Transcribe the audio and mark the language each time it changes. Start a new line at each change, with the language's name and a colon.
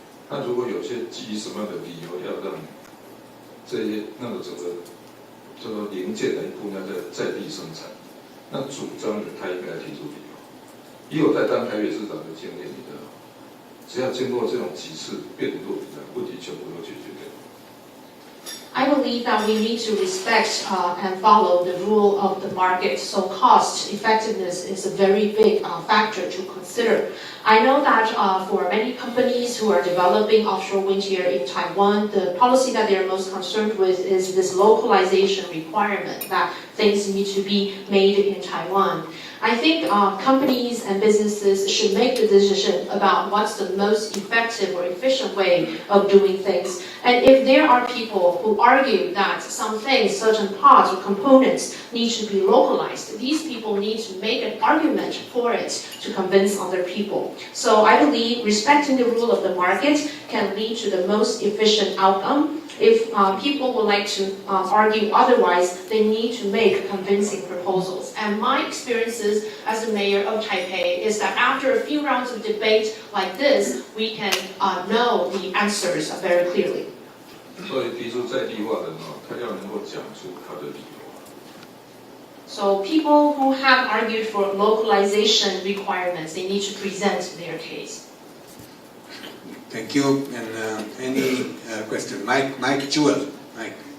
Chinese: 那如果有些基于什么样的理由要让这些整个这个零件的一部分要在地生产，那主张人他应该提出理由。以我在当台北市长的经验里头。只要经过这种几次辩论，问题全部都解决掉。
English: I believe that we need to respect and follow the rule of the market. So cost effectiveness is a very big factor to consider. I know that for many companies who are developing offshore wind here in Taiwan, the policy that they are most concerned with is this localization requirement that things need to be made in Taiwan. I think companies and businesses should make the decision about what's the most effective or efficient way of doing things. And if there are people who argue that some things, certain parts or components need to be localized, these people need to make an argument for it to convince other people. So I believe respecting the rule of the market can lead to the most efficient outcome. If people would like to argue otherwise, they need to make convincing proposals. And my experiences as the mayor of Taipei is that after a few rounds of debate like this, we can know the answers very clearly.
Chinese: 所以提出在地化的他要能够讲出他的理由。
English: So people who have argued for localization requirements, they need to present their case. Thank you. And any question? Mike Jewel. Mike.